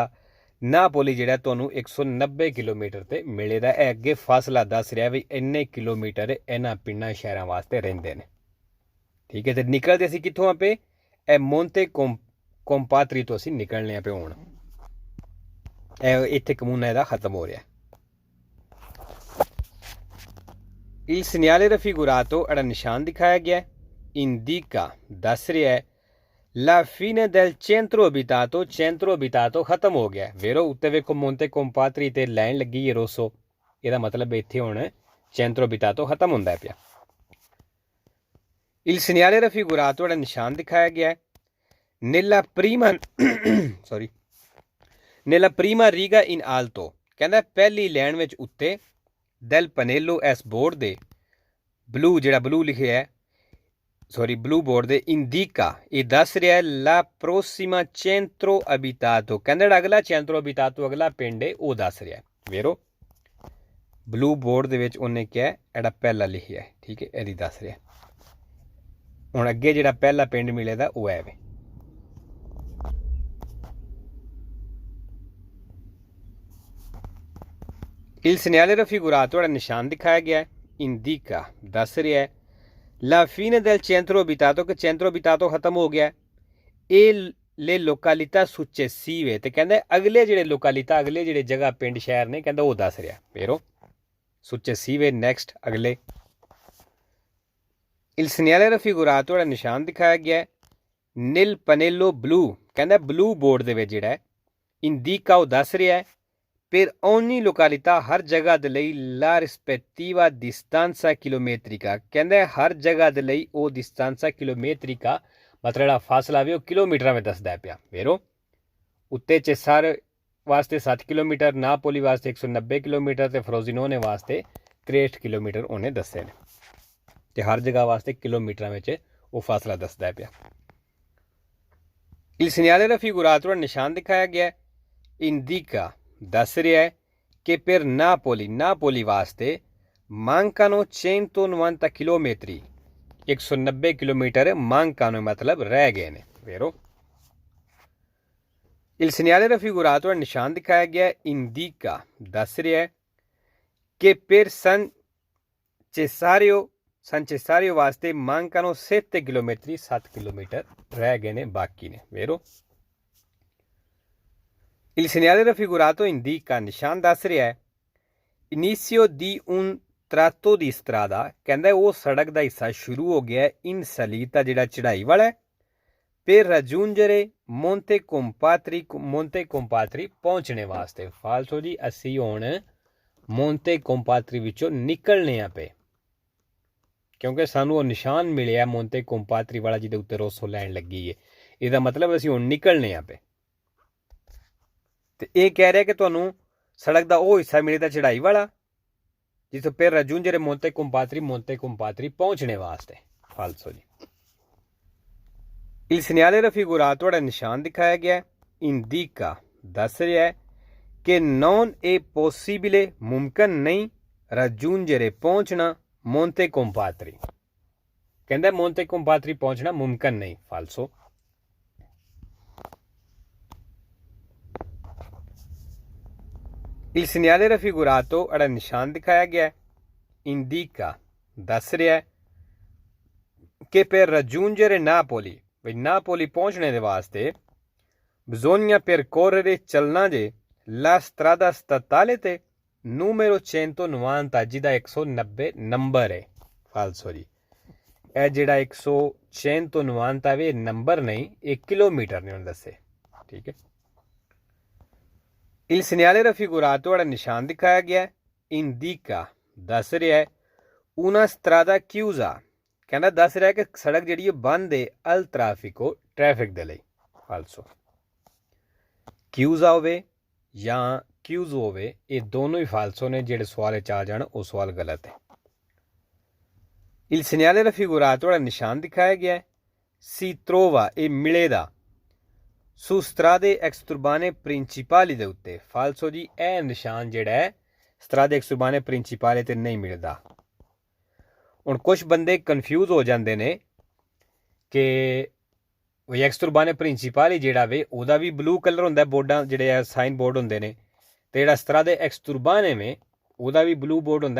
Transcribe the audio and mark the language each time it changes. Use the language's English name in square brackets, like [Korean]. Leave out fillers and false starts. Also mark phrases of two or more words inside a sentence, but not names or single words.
[Punjabi] ਨਾਪੋਲੀ ਜਿਹੜਾ ਤੁਹਾਨੂੰ 190 ਕਿਲੋਮੀਟਰ ਤੇ ਮਿਲੇਗਾ। ਇਹ ਅੱਗੇ ਫਾਸਲਾ ਦੱਸ ਰਿਹਾ ਵੀ ਇੰਨੇ ਕਿਲੋਮੀਟਰ ਇਹਨਾਂ ਪਿੰਡਾਂ ਸ਼ਹਿਰਾਂ ਵਾਸਤੇ ਰਹਿੰਦੇ ਨੇ। ਠੀਕ ਹੈ, ਤੇ ਨਿਕਲਦੇ ਅਸੀਂ ਕਿੱਥੋਂ ਆਪੇ? ਇਹ ਮੋਂਤੇ ਕੰਪਾਤਰੀ ਤੋਂ ਅਸੀਂ ਨਿਕਲਣੇ ਆਪੇ ਹੁਣ। ਇਹ ਇੱਥੇ ਕਮੂਨਾ ਇਹਦਾ ਖਤਮ ਹੋ ਰਿਹਾ। [Italian] Il segnale raffigurato [Punjabi] ਜਿਹੜਾ ਨਿਸ਼ਾਨ ਦਿਖਾਇਆ ਗਿਆ [Italian] indica [Punjabi] ਦੱਸ ਰਿਹਾ ਹੈ [Italian] la fine del centro abitato, centro abitato [Punjabi] ਖਤਮ ਹੋ ਗਿਆ। ਵੇਰੋ ਉੱਤੇ ਵੇਖੋ ਮੋਂਤੇ ਕੰਪਾਤਰੀ ਤੇ ਲਾਈਨ ਲੱਗੀ ਹੈ ਰੋਸੋ, ਇਹਦਾ ਮਤਲਬ ਇੱਥੇ ਹੁਣ [Italian] centro abitato [Punjabi] ਖਤਮ ਹੁੰਦਾ ਪਿਆ। [Italian] Il segnale raffigurato [Punjabi] ਜਿਹੜਾ ਨਿਸ਼ਾਨ ਦਿਖਾਇਆ ਗਿਆ [Italian] nella prima sorry nella prima riga in alto, [Punjabi] ਕਹਿੰਦਾ ਪਹਿਲੀ ਲਾਈਨ ਵਿੱਚ ਉੱਤੇ [Italian] del pannello [Punjabi] ਇਸ ਬੋਰਡ ਦੇ ਬਲੂ ਜਿਹੜਾ ਬਲੂ ਲਿਖਿਆ ਹੈ [English] sorry blue board [Punjabi] ਦੇ ਇੰਡੀਕਾ ਇਹ ਦੱਸ ਰਿਹਾ [Italian] la prossima centro abitato, [Punjabi] ਕਹਿੰਦਾ ਜਿਹੜਾ ਅਗਲਾ [Italian] centro abitato [Punjabi] ਅਗਲਾ ਪਿੰਡ ਹੈ ਉਹ ਦੱਸ ਰਿਹਾ। ਵੇਰੋ [English] blue board [Punjabi] ਦੇ ਵਿੱਚ ਉਹਨੇ ਕਿਹਾ ਜਿਹੜਾ ਪਹਿਲਾ ਲਿਖਿਆ ਹੈ। ਠੀਕ ਹੈ, ਇਹਦੀ ਦੱਸ ਰਿਹਾ। ਹੁਣ ਅੱਗੇ ਜਿਹੜਾ ਪਹਿਲਾ ਪਿੰਡ ਮਿਲੇਗਾ ਉਹ ਹੈ ਵੇ। [Italian] Il segnale raffigurato [Punjabi] ਜਿਹੜਾ ਨਿਸ਼ਾਨ ਦਿਖਾਇਆ ਗਿਆ [Italian] ਇੰਡੀਕਾ [Punjabi] ਦੱਸ ਰਿਹਾ ਹੈ [Italian] La fine del centro abitato, che centro abitato [Punjabi] ਖਤਮ ਹੋ ਗਿਆ। [Italian] ਇਹ le località successive, [Punjabi] ਤੇ ਕਹਿੰਦਾ ਅਗਲੇ ਜਿਹੜੇ ਲੋਕਾਲਿਟਾ ਅਗਲੇ ਜਿਹੜੇ ਜਗ੍ਹਾ ਪਿੰਡ ਸ਼ਹਿਰ ਨੇ ਕਹਿੰਦਾ ਉਹ ਦੱਸ ਰਿਹਾ। ਫੇਰੋ successive ਨੈਕਸਟ ਅਗਲੇ। [Italian] Il segnale raffigurato [Punjabi] ਜਿਹੜਾ ਨਿਸ਼ਾਨ ਦਿਖਾਇਆ ਗਿਆ [Italian] nel pannello blu, [Punjabi] ਕਹਿੰਦਾ [English] blue board [Punjabi] ਦੇ ਵਿੱਚ ਜਿਹੜਾ ਇੰਡੀਕਾ ਉਹ ਦੱਸ ਰਿਹਾ [Italian] per ogni località [Punjabi] ਹਰ ਜਗ੍ਹਾ ਦੇ ਲਈ [Italian] la rispettiva distanza chilometrica, [Punjabi] ਕਹਿੰਦਾ ਹਰ ਜਗ੍ਹਾ ਦੇ ਲਈ ਉਹ [Italian] distanza chilometrica [Punjabi] ਮਤਲਬ ਜਿਹੜਾ ਫਾਸਲਾ ਵੀ ਉਹ ਕਿਲੋਮੀਟਰਾਂ ਵਿੱਚ ਦੱਸਦਾ ਪਿਆ। ਵੇਰੋ ਉੱਤੇ ਚੇਸਾਰ ਵਾਸਤੇ 7 ਕਿਲੋਮੀਟਰ, ਨਾਪੋਲੀ ਵਾਸਤੇ 190 ਕਿਲੋਮੀਟਰ ਤੇ ਫਰੋਜ਼ੀਨੋਨੇ ਵਾਸਤੇ 63 ਕਿਲੋਮੀਟਰ ਉਹਨੇ ਦੱਸੇ ਨੇ, ਤੇ ਹਰ ਜਗ੍ਹਾ ਵਾਸਤੇ ਕਿਲੋਮੀਟਰਾਂ ਵਿੱਚ ਉਹ ਫਾਸਲਾ ਦੱਸਦਾ ਪਿਆ। [Italian] Il segnale raffigurato [Punjabi] ਨਿਸ਼ਾਨ ਦਿਖਾਇਆ ਗਿਆ indica ਦੱਸ ਰਿਹਾ ਹੈ ਕਿ per ਨਾਪੋਲੀ ਵਾਸਤੇ mancano 190 ਕਿਲੋਮੀਟਰ 190 ਕਿਲੋਮੀਟਰ mancano ਮਤਲਬ ਰਹਿ ਗਏ ਨੇ। ਵੇਰੋ [Italian] il segnale raffigurato [Punjabi] ਨਿਸ਼ਾਨ ਦਿਖਾਇਆ ਗਿਆ indica ਦੱਸ ਰਿਹਾ ਹੈ ਕਿ per San Cesario ਵਾਸਤੇ mancano 7 ਕਿਲੋਮੀਟਰ 7 ਕਿਲੋਮੀਟਰ ਰਹਿ ਗਏ ਨੇ ਬਾਕੀ ਨੇ। [Italian] ਵੇਰੋ Il segnale raffigurato indica [Punjabi] ਨਿਸ਼ਾਨ ਦੱਸ ਰਿਹਾ ਹੈ [Italian] inizio di un tratto di strada, [Punjabi] ਕਹਿੰਦਾ ਉਹ ਸੜਕ ਦਾ ਹਿੱਸਾ ਸ਼ੁਰੂ ਹੋ ਗਿਆ [Italian] in salita [Punjabi] ਜਿਹੜਾ ਚੜਾਈ ਵਾਲਾ [Italian] per raggiungere Monte Compatri [Punjabi] ਪਹੁੰਚਣੇ ਵਾਸਤੇ। ਫਾਲਸੋ ਜੀ ਅਸੀਂ ਹੁਣ Monte Compatri ਵਿੱਚੋਂ ਨਿਕਲਨੇ ਆ ਪਏ। ਕਿਉਂਕਿ ਸਾਨੂੰ ਉਹ ਨਿਸ਼ਾਨ ਮਿਲੇ ਮੋਂਤੇ ਕੋਮਪਾਤਰੀ ਵਾਲਾ ਜਿਹਦੇ ਉੱਤੇ ਰੋਸੋ ਲਾਈਨ ਲੱਗੀ ਹੈ। ਇਹਦਾ मतलब ਅਸੀਂ ਹੁਣ ਨਿਕਲਨੇ ਆ ਪਏ ਤੇ ਇਹ ਕਹਿ ਰਿਹਾ ਕਿ ਤੁਹਾਨੂੰ ਸੜਕ ਦਾ ਉਹ ਹਿੱਸਾ ਮਿਲੇਗਾ ਚੜਾਈ ਵਾਲਾ ਜਿੱਥੇ [Italian] per raggiungere Monte Compatri [Punjabi] ਪਹੁੰਚਣੇ ਵਾਸਤੇ। ਫਾਲਸੋ ਜੀ। [Italian] Il segnale raffigurato [Punjabi] ਜਿਹੜਾ ਨਿਸ਼ਾਨ ਦਿਖਾਇਆ ਗਿਆ indica ਦੱਸ ਰਿਹਾ ਹੈ ਕਿ [Italian] non è possibile [Punjabi] ਮੁਮਕਿਨ ਨਹੀਂ raggiungere ਪਹੁੰਚਣਾ Monte Compatri। ਕਹਿੰਦਾ Monte Compatri ਪਹੁੰਚਣਾ ਮੁਮਕਿਨ ਨਹੀਂ। ਫਾਲਸੋ। [Italian] Il segnale raffigurato [Punjabi] ਜਿਹੜਾ ਨਿਸ਼ਾਨ ਦਿਖਾਇਆ ਗਿਆ indica ਦੱਸ ਰਿਹਾ ਹੈ ਕਿ [Italian] per raggiungere Napoli [Punjabi] ਵੀ ਨਾਪੋਲੀ ਪਹੁੰਚਣੇ ਦੇ ਵਾਸਤੇ [Italian] bisogna percorrere [Punjabi] ਚੱਲਣਾ ਜੇ [Italian] la strada statale [Punjabi] ਤੇ numero 190 ਜਿਹਦਾ 190 ਨੰਬਰ ਹੈ। ਫਾਲਸੋ ਜੀ। ਇਹ ਜਿਹੜਾ 190 ਵੇ ਨੰਬਰ ਨਹੀਂ ਇਹ ਕਿਲੋਮੀਟਰ ਨੇ ਉਹਨੇ ਦੱਸੇ। ਠੀਕ ਹੈ। [Italian] Il segnale raffigurato [Punjabi] ਜਿਹੜਾ ਨਿਸ਼ਾਨ ਦਿਖਾਇਆ ਗਿਆ indica ਦੱਸ ਰਿਹਾ ਹੈ [Italian] una strada chiusa [Punjabi] ਕਹਿੰਦਾ ਦੱਸ ਰਿਹਾ ਕਿ ਸੜਕ ਜਿਹੜੀ ਹੈ ਬੰਦ ਹੈ [Italian] al traffico [Punjabi] ਟ੍ਰੈਫਿਕ ਦੇ ਲਈ। ਫਾਲਸੋ। chiusa ਹੋਵੇ ਜਾਂ chiuso ਹੋਵੇ ਇਹ ਦੋਨੋਂ ਹੀ ਫਾਲਸੋ ਨੇ। ਜਿਹੜੇ ਸਵਾਲ 'ਚ ਆ ਜਾਣ ਉਹ ਸਵਾਲ ਗਲਤ ਹੈ। [Italian] Il segnale raffigurato [Punjabi] ਜਿਹੜਾ ਨਿਸ਼ਾਨ ਦਿਖਾਇਆ ਗਿਆ [Italian] si trova [Punjabi] ਇਹ ਮਿਲੇਗਾ [Italian] su strade exturbane principali [Punjabi] ਦੇ ਉੱਤੇ। ਫਾਲਸੋ ਜੀ। ਇਹ ਨਿਸ਼ਾਨ ਜਿਹੜਾ ਹੈ [Italian] strade exturbane principali [Punjabi] ਤੇ ਨਹੀਂ ਮਿਲਦਾ। ਹੁਣ ਕੁਝ ਬੰਦੇ ਕਨਫਿਊਜ਼ ਹੋ ਜਾਂਦੇ ਨੇ ਕਿ ਉਹ [Italian] extraurbane principali [Punjabi] ਜਿਹੜਾ ਵੇ ਉਹਦਾ ਵੀ [English] blue color [Punjabi] ਹੁੰਦਾ ਬੋਰਡਾਂ ਜਿਹੜੇ ਆ [English] sign board [Punjabi] ਹੁੰਦੇ ਨੇ ਤੇ ਜਿਹੜਾ [Italian] strade exturbane [Punjabi] ਵੇ ਉਹਦਾ ਵੀ [English] blue board [Punjabi] ਹੁੰਦਾ।